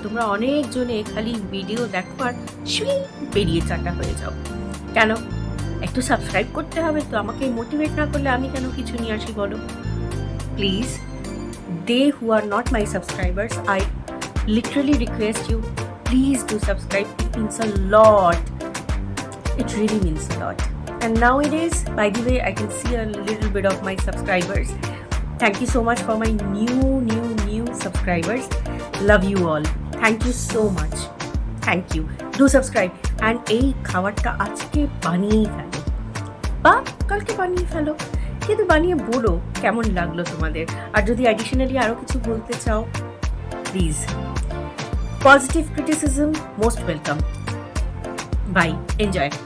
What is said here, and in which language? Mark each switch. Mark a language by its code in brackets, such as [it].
[bn] তোমরা অনেকজনে খালি ভিডিও দেখো আর শুই বেরিয়ে চাটা হয়ে যাও। কেন? একটু সাবস্ক্রাইব করতে হবে তো। আমাকে মোটিভেট না করলে আমি কেন কিছু নিয়ে আসি বলো? [en] Please, they who are not my subscribers, I literally request you, please do subscribe. It means a lot. It really means a lot. And nowadays, by the way, I can see a little bit of my subscribers. Thank you so much for my new subscribers. Love you all. Thank you so much. Thank you. Do subscribe. [bn] And এই খাবারটা আজকে বানিয়েই ফেলো বা কালকে বানিয়ে ফেলো, কিন্তু বানিয়ে বলো কেমন লাগলো তোমাদের। আর যদি অ্যাডিশনালি আরও কিছু বলতে চাও, please, positive criticism most welcome. By, enjoy.